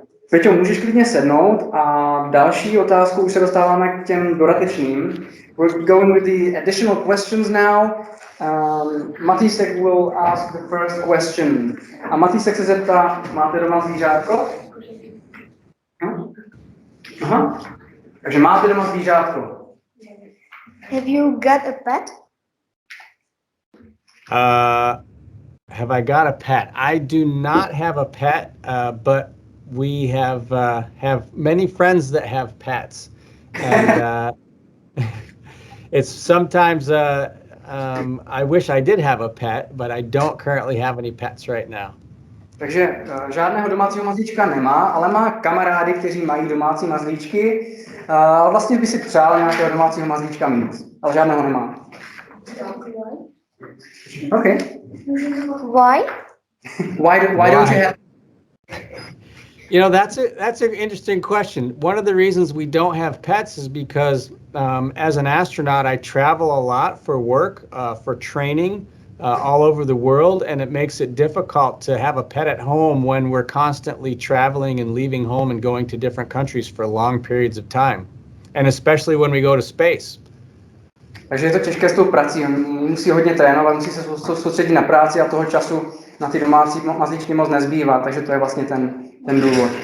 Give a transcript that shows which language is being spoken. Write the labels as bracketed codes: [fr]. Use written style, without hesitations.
[cs] Peťo, můžeš klidně sednout a další otázku už se dostáváme k těm dodatečným. [en] We're going with the additional questions now. Matýsek will ask the first question. [cs] A Matýsek se zeptá, máte doma zvířátko? Aha. Takže máte doma zvířátko. [en] Have you got a pet? Have I got a pet? I do not have a pet, but we have many friends that have pets, and it's sometimes I wish I did have a pet, but I don't currently have any pets right now. [cs] Takže žádného domácího mazlíčka nemá, ale má kamarády, kteří mají domácí mazlíčky. Vlastně by si přál nějakého domácího mazlíčka mít, ale žádného nemá. [en] Okay. Why? Why don't you have? You know, that's an interesting question. One of the reasons we don't have pets is because as an astronaut, I travel a lot for work, for training all over the world, and it makes it difficult to have a pet at home when we're constantly traveling and leaving home and going to different countries for long periods of time, and especially when we go to space. [cs] Takže je to těžké s tou prací, musí hodně trénovat, musí se soustředit na práci a toho času na ty domácí mazlíčky moc nezbývá, takže to je vlastně ten důvod.